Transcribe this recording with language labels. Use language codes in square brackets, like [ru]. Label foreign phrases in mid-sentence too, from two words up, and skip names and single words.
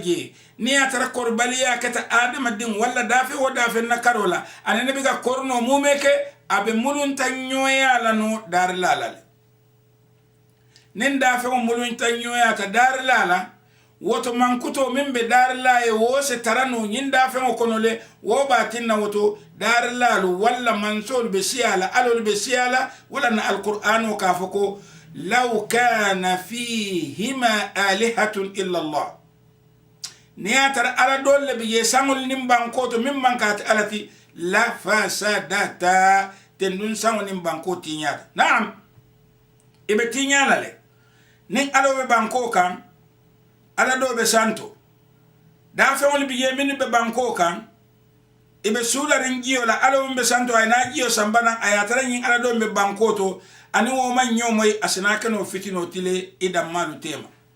[man] jee niŋ ye a tara kori baliyaa keta adamadiŋo walla daafe wo daafeŋ na karoo la aniŋ ne be ka korinoo mume ke a be mulunta ñooyaa la no daarilaa la le niŋ daafeŋo mulunta ñooyaata daarilaa la woto mankuto miŋ be daarilaa ye wo se tara no ñiŋ daafeŋo kono le wo be a tinna woto daarilaalu walla mansoolu be siyaa la alolu be siyaa la walla na alqur'ano ka fo ko [ar] لو كان فيهما آلهة إلا الله [man] niŋ ye a tara ala doolu le be je saŋolu niŋ bankoo to miŋ maŋ ka ate ala ti la fasadata tenduŋ saŋo niŋ bankoo tiiñaata naam i be tiiñaa la le niŋ ala be bankoo kaŋ ala doo be santo daafeŋolu bi je minnu be bankoo kaŋ i be suulariŋ jiyo la ala wo be santo a ye naa jiyo sambanaŋ a ye a tara ñiŋ ala doo be bankoo to aniŋ wo maŋ ñoo moyi a si naa kenoo fitinoo tile i dammaalu teema